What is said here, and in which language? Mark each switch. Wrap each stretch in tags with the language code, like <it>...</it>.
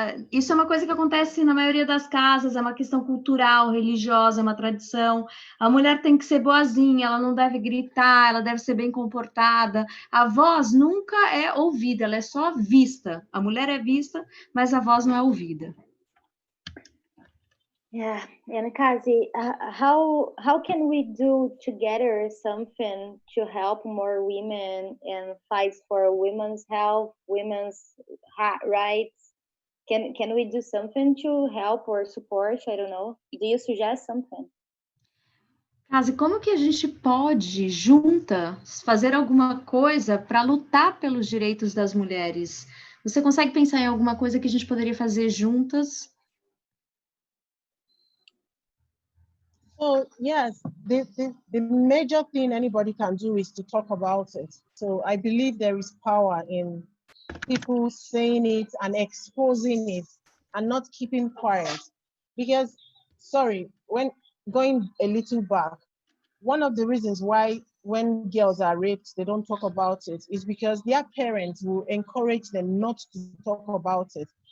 <pt>Isso é uma coisa que acontece na maioria das casas, é uma questão cultural, religiosa, é uma tradição. A mulher tem que ser boazinha, ela não deve gritar, ela deve ser bem comportada. A voz nunca é ouvida, ela é só vista. A mulher é vista, mas a voz não é ouvida.</pt> <en>Yeah, and Kazi, how can we do together something to help more women and fight for women's health, women's rights? Can we do something to help or support? I don't know. Do you suggest something?</en> <pt>Kazi, como que a gente pode, juntas, fazer alguma coisa para lutar pelos direitos das mulheres? Você consegue pensar em alguma coisa que a gente poderia fazer juntas?</pt> <en>So yes, the major thing anybody can do is to talk about it. So I believe there is power in people saying it and exposing it and not keeping quiet. Because, when going a little back, one of the reasons why when girls are raped, they don't talk about it is because their parents will encourage them not to talk about it.</en>